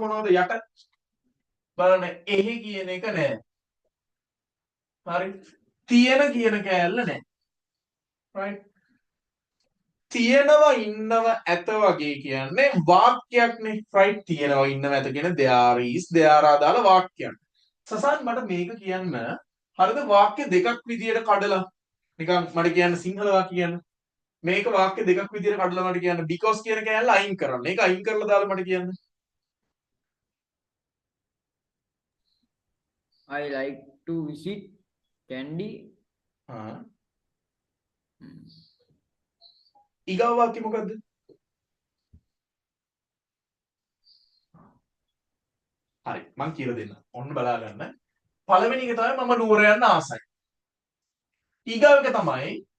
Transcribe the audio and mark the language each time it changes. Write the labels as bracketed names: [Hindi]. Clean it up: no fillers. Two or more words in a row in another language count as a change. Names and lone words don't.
[Sinhala] මොනවද යට බලන්න එහි කියන එක නෑ හරි තියෙන කියන කෑල්ල නෑ right තියෙනවා ඉන්නව ඇත වගේ කියන්නේ වාක්‍යයක්නේ right තියෙනවා ඉන්නව ඇත කියන [English] there is there are [Sinhala] දාලා වාක්‍යයක් සසන් මට මේක කියන්න හරිද වාක්‍ය දෙකක් විදියට කඩලා නිකන් මට කියන්න සිංහල වාක්‍ය කියන්න මේක වාක්‍ය දෙකක් විදියට කඩලා මට කියන්න because කියන කෑල්ල අයින් කරන්න මේක අයින් කරලා දාලා මට කියන්න [English] I like to visit Candy [Sinhala] ඊගාව වාක්‍ය මොකද්ද හරි මම කියලා දෙන්න ඔන්න බලා ගන්න පළවෙනි එක තමයි මම නුවර යන්න ආසයි ඊගාව එක තමයි